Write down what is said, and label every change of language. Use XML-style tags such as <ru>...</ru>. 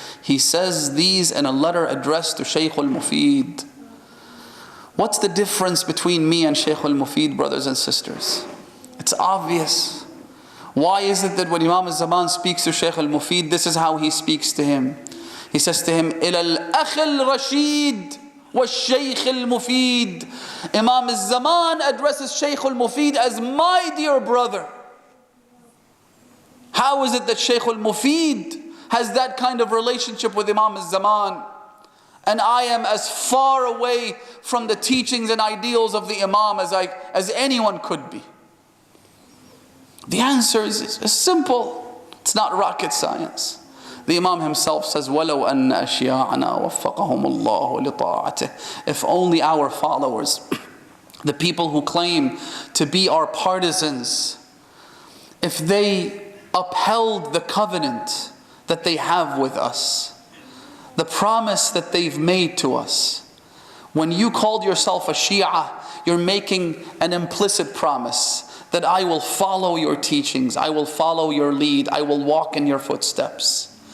<en>He says these in a letter addressed to Shaykh al-Mufid. What's the difference between me and Shaykh al-Mufid, brothers and sisters? It's obvious. Why is it that when Imam Zaman speaks to Shaykh al-Mufid, this is how he speaks to him? He says to him,</en> <ar>إِلَى الْأَخِ الرَّشِيدِ وَالشَّيْخِ الْمُفِيدِ.</ar> <en>Imam Zaman addresses Shaykh al-Mufid as my dear brother. How is it that Shaykh al-Mufid has that kind of relationship with Imam Zaman, and I am as far away from the teachings and ideals of the Imam as anyone could be? The answer is simple. It's not rocket science. The Imam himself says,</en> <ar>وَلَوْ أَنَّ أَشْيَاعَنَا وَفَّقَهُمُ اللَّهُ لِطَاعَتِهِ.</ar> <en>If only our followers, the people who claim to be our partisans, if they upheld the covenant that they have with us, the promise that they've made to us. When you called yourself a Shia, you're making an implicit promise that I will follow your teachings, I will follow your lead, I will walk in your footsteps.</en>